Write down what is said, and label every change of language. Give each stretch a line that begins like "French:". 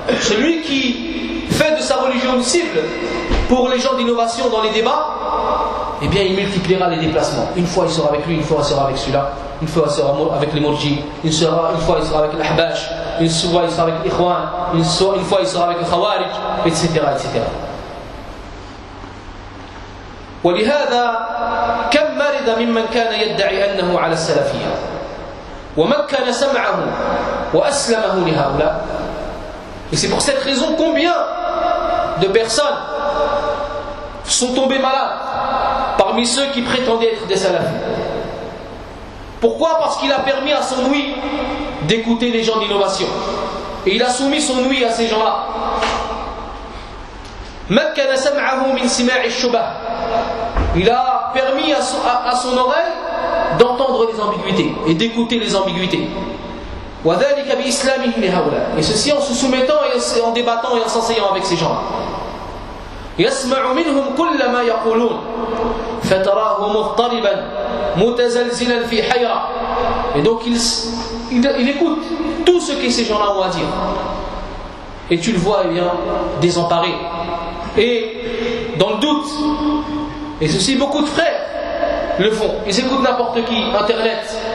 French: Celui qui fait de sa religion une cible pour les gens d'innovation dans les débats, eh bien il multipliera les déplacements. Une fois il sera avec lui, une fois il sera avec celui-là, une fois il sera avec les murji, une fois il sera avec l'ahbash, une fois il sera avec l'ikhwan, une fois il sera avec le khawarij, etc. etc.
Arabic: ولهذا كم مرض ممن كان يدعي انه على السلفيه ومكن سمعه واسلمه لهؤلاء.
French: Et c'est pour cette raison combien de personnes sont tombées malades parmi ceux qui prétendaient être des salafis. Pourquoi? Parce qu'il a permis à son oui d'écouter les gens d'innovation. Et il a soumis son oui à ces gens-là.
Arabic: مَكَّنَ سَمْعَهُ مِنْ سِمَاعِ الشُّبَهِ.
French: Il a permis à son oreille d'entendre les ambiguïtés et d'écouter les ambiguïtés.
Arabic: وذلك بإسلامه لهؤلاء.
French: Et ceci en se soumettant et en débattant et en s'enseignant avec ces gens.
Arabic: يسمع منهم كل ما يقولون فتراه مضطربا متزلزلا في حيرة.
French: Et donc il écoute tout ce que ces gens-là ont à dire. Et tu le vois, eh bien, désemparé et dans le doute. Et ceci, beaucoup de frères le font. Ils écoutent n'importe qui, internet.